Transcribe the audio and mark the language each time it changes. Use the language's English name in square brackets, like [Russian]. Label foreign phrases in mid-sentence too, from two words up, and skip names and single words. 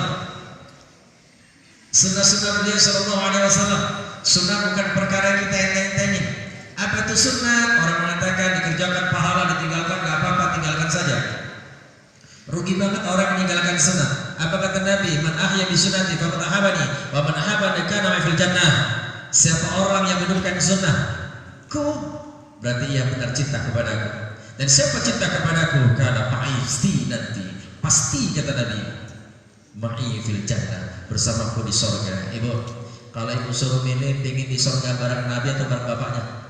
[Indonesian] Sunnah-sunnah beliau [Arabic] صلى الله عليه وسلم. [Indonesian] Sunnah bukan perkara yang kita enteng-entengin. Apa itu sunnah? Orang mengatakan dikerjakan pahala, ditinggalkan gak apa-apa, tinggalkan saja. Rugi banget orang meninggalkan sunnah. Apa kata Nabi? [Arabic] من أحيا بسنتي فقد أحبني ومن أحبني كان في الجنة. [Indonesian] Siapa orang yang menunaikan sunnahku, berarti ia benar cinta kepadaku. Dan siapa cinta kepadaku, karena pasti nanti, pasti kata Nabi, [Arabic] معي في الجنة, [Indonesian] bersamaku di surga. Ibu, kalau ibu suruh milih, ingin di surga bareng Nabi atau bareng bapaknya?